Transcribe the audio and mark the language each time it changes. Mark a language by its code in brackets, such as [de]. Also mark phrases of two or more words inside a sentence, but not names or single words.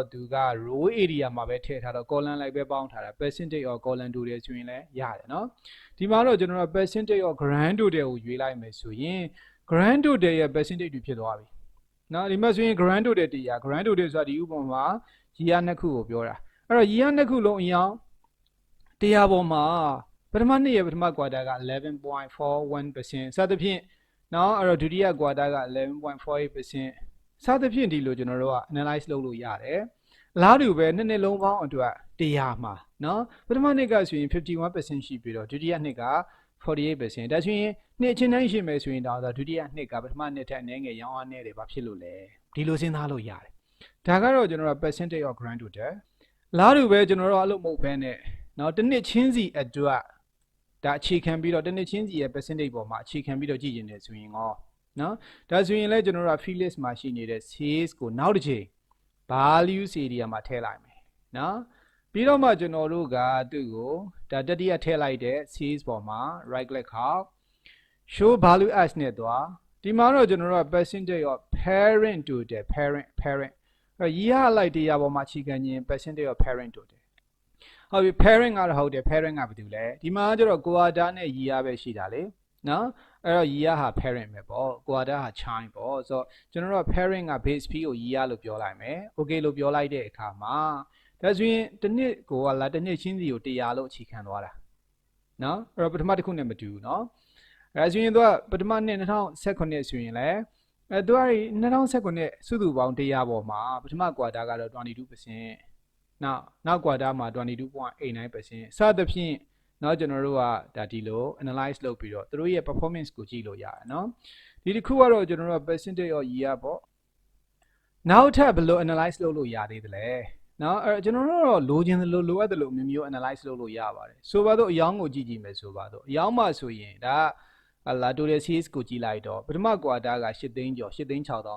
[my] သူက [en] row area [my] မှာပဲထည့်ထားတော့ column လိုက်ပဲပေါင်းထားတာ [en] percentage of column total [my] ဆိုရင်လည်းရတယ်နော်ဒီမှာတော့ကျွန်တော်တို့ [en] percentage of grand total [my] ကိုရွေးလိုက်မယ်ဆိုရင် [en] grand total [my] ရဲ့ percentage တွေဖြစ်သွားပြီနော်ဒီမှာဆိုရင် [en] grand total [my] တရား [en] grand total [my] ဆိုတာဒီဥပမာမှာ year နှစ်ခုကိုပြောတာအဲ့တော့ year နှစ်ခုလုံးအရောင်းတရားပေါ်မှာပထမနှစ်ရဲ့ပထမ quarter က 11.41% စသဖြင့်နော်အဲ့တော့ဒုတိယ quarter က 11.48% စသဖြင့်ဒီလိုကျွန်တော်တို့က analyze လုပ်လို့ရတယ်အလားတူပဲနှစ်လုံးပေါင်းအတွက်တရားမှာနော်ပထမနှစ်ကဆိုရင် 51% ရှိပြီးတော့ဒုတိယနှစ်က 48% ဒါဆိုရင်နှစ်ချင်းတိုင်းရှိမယ်ဆိုရင်တော့ဒုတိယနှစ်ကပထမနှစ်ထက်အနည်းငယ်ရောင်းအားနည်းတယ်ဘာဖြစ်လို့လဲဒီလိုစဉ်း စားလို့ရတယ်ဒါကတော့ကျွန်တော်တို့ [en] percentage of grand total [my] လားတူပဲကျွန်တော်တို့အလုပ်မဟုတ်ဘဲနဲ့နော်တစ်နှစ်ချင်းစီအတွက်ဒါအခြေခံပြီးတော့တစ်နှစ်ချင်းစီရဲ့ percentage ပေါ်မှာအခြေခံပြီးတော့ကြည့်ရင်လည်းဆိုရင်နော်ဒါဆိုရင်လည်းကျွန်တော်တို့က [en] field list [my] မှာရှိနေတဲ့ sales ကိုနောက်တစ်ချိန် [en] values area [my] မှာထည့်လိုက်မယ်နော်ပြီးတော့မှကျွန်တော်တို့ကသူ့ကိုဒါတတိယထည့်လိုက်တဲ့ sales ပေါ်မှာ [en] right click [my] ခောက် [en] show value as [my] နဲ့သွားဒီ မှာတော့ကျွန်တော်တို့က [en] percentage of parent total parent [my] ရရလိုက်တရားပေါ်မှာအခြေခံခြင်း [en] percentage of parent total [my] ဟုတ်ပြီ parent ကတော့ဟုတ်တယ် parent ကဘာ တူလဲဒီမှာကျတော့ quarter နဲ့ year ပဲရှိတာလေနော်အဲ့တော့ year ဟာ parent ပဲပေါ့ quarter ဟာ child ပေါ့ဆိုတော့ကျွန်တော်တို့ parent က [en] base fee [my] ကို year လို့ပြောလိုက်မယ် okay လို့ပြောလိုက်တဲ့အခါမှာဒါဆိုရင်တစ်နှစ်ကိုလာတစ်နှစ်ချင်းစီကို100လို့အခြေခံသွားတာနော်အဲ့တော့ပထမတစ်ခုနဲ့မတူဘူးနော်ဒါဆိုရင်သူကပထမနှစ်2019ဆိုရင်လည်းသူက2019စုစုပေါင်း100ပေါ်မှာပထမ quarter ကတော့ 22% နောက် quarter မှာ 22.89% စသဖြင့်နော်ကျွန်တော်တို့ကဒါဒီလို analyze လုပ်ပြီးတော့သူတို့ရဲ့ performance ကိုကြည့်လို့ရတယ်နော်ဒီတစ်ခုကတော့ကျွန်တော်တို့က [en] percentage of year [my] ပေါ့နောက်ထပ်ဘယ်လို analyze လုပ်လို့ရသေးသလဲနော်အဲ့ကျွန်တော်တို့တော့လိုချင် တယ်လို့လိုအပ်တယ်လို့မျိုး analyze လုပ်လို့ရပါတယ်ဆိုပါတော့အယောင်းကိုကြည့်ကြည့်မယ်ဆိုပါတော့အယောင်းမှဆိုရင်ဒါလာ [en] total sales [my] ကိုကြည့်လိုက်တော့ပထမ quarter က8သိန်းကျော်8သိန်း6000